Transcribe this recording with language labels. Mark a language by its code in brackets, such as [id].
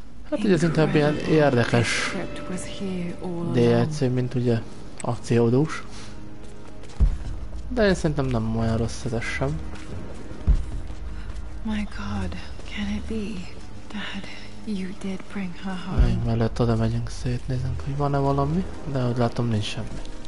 [hu] Hát ugye ez inkább ilyen érdekes DLC, mint ugye akciódús. De én szerintem nem olyan rossz ez sem. [en] My God, can it be? Dad, you did bring her home. [hu] Még mellett oda megyünk, szétnézünk, hogy van-e valami, de ahogy látom, nincs semmi.